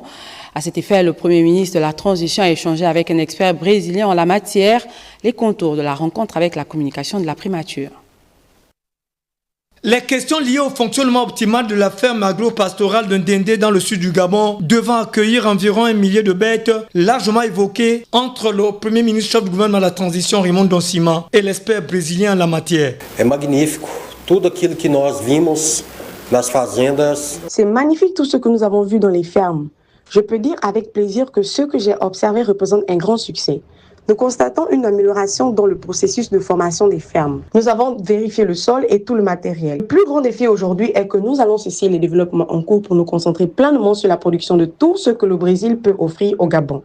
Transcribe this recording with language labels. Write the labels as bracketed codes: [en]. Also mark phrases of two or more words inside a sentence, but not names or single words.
[fr] À cet effet, le Premier ministre de la Transition a échangé avec un expert brésilien en la matière les contours de la rencontre avec la communication de la primature. Les questions liées au fonctionnement optimal de la ferme agro-pastorale de Ndendé dans le sud du Gabon, devant accueillir environ 1 millier de bêtes, largement évoquées entre le Premier ministre chef du gouvernement de la Transition, Raymond Doncima, et l'expert brésilien en la matière. [pt] É magnífico. Tudo aquilo que nós vimos nas fazendas. [fr] C'est magnifique tout ce que nous avons vu dans les fermes. Je peux dire avec plaisir que ce que j'ai observé représente un grand succès. Nous constatons une amélioration dans le processus de formation des fermes. Nous avons vérifié le sol et tout le matériel. Le plus grand défi aujourd'hui est que nous allons cesser les développements en cours pour nous concentrer pleinement sur la production de tout ce que le Brésil peut offrir au Gabon.